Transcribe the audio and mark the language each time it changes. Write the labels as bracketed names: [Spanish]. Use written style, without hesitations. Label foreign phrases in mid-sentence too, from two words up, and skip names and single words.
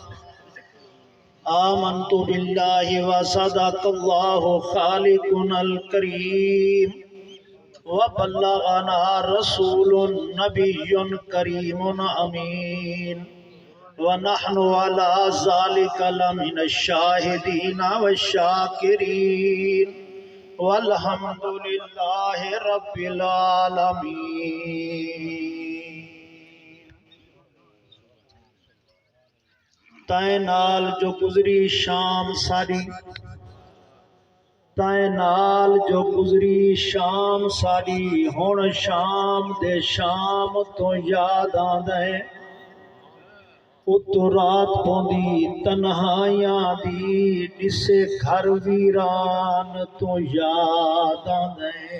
[Arabic] آمنت بالله وصدق الله خالقنا الكريم وبلغنا رسول نبي كريم أمين ونحن على ذلك لمن الشاهدين والشاكرين والحمد لله رب العالمين. [Punjabi] تائیں نال جو گزری شام ساری، تائیں نال جو گزری شام ساری، ہن شام دے شام تو یاد آندے اتو رات پوندی تنہائیاں دی، جسے گھر ویران تو یاد آندے